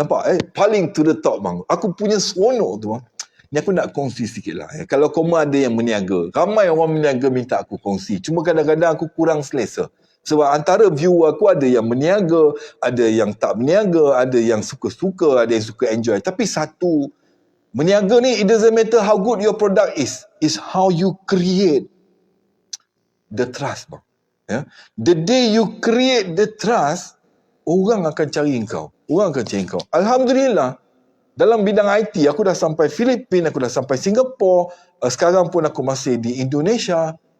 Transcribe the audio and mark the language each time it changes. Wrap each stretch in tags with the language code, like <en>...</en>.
<ms>Nampak paling</ms> <en>to the top</en> <ms>bang. Aku punya seronok tu bang. Ni aku nak kongsi sikit lah. Kalau kamu ada yang meniaga, ramai orang meniaga minta aku kongsi. Cuma kadang-kadang aku kurang selesa. Sebab antara viewer aku ada yang meniaga, ada yang tak meniaga, ada yang suka-suka, ada yang suka enjoy. Tapi satu, meniaga ni,</ms> <en>it doesn't matter how good your product is how you create the trust bang. Ya? The day you create the trust,</en> <ms>orang akan cari kau. Alhamdulillah, dalam bidang IT, aku dah sampai Filipina, aku dah sampai Singapura, sekarang pun aku masih di Indonesia.</ms>